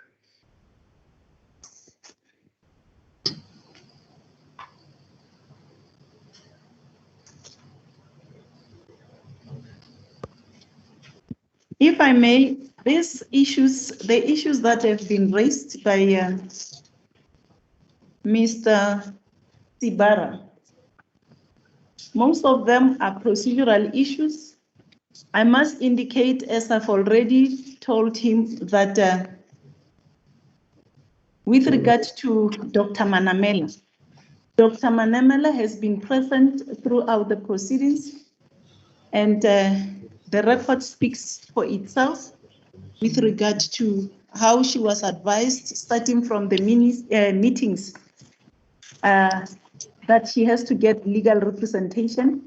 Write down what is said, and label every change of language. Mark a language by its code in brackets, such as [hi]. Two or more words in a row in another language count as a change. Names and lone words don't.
[en] If I may, the issues that have been raised by Mr. Sibara, most of them are procedural issues. I must indicate, as I've already told him, that with regard to Dr. Manamela, Dr. Manamela has been present throughout the proceedings, and the record speaks for itself with regard to how she was advised, starting from the meetings, that she has to get legal representation.